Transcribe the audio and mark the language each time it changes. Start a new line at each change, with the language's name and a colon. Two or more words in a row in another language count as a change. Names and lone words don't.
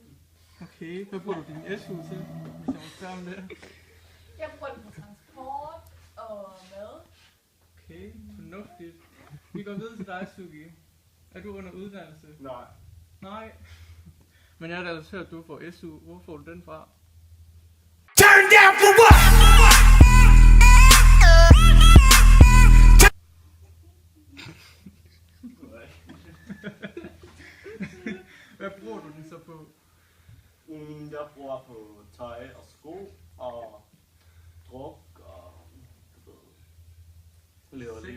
Danish: Okay, hvad bruger du din SU til, hvis jeg må spørge om det? Jeg bruger den på transport og mad. Okay, fornuftigt. Vi går videre til dig, Sugi. Er du under uddannelse? Nej. Nej. Men jeg har da altså hørt, at du får SU. Hvor får du den fra?
English: Turn down for what?
Danish: Hvad bruger du den så på? Jeg bruger på tøj og sko og druk og lever livet.